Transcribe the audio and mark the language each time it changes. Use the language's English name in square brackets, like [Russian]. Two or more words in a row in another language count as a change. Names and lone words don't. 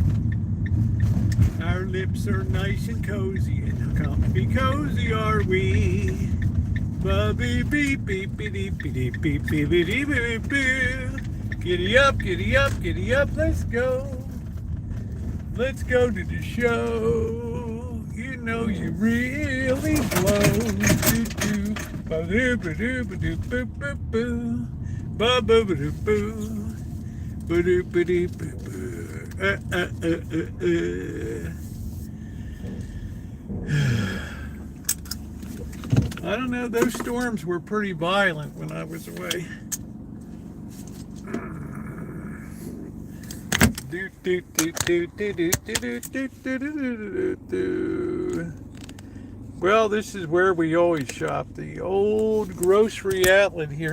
[English] Our lips are nice and cozy, and comfy cozy are we. Beep beep beep beep beep beep beep beep beep beep. Giddy up, giddy up, giddy up, let's go. Let's go to the show. You know you really blow. Do-do. Ba-do-ba-do-ba-do-boo-boo-boo. Ba-boo-ba-do-boo. Ba-do-ba-do-boo-boo. I don't know, those storms were pretty violent when I was away. Well, this is where we always shop, the old grocery outlet here.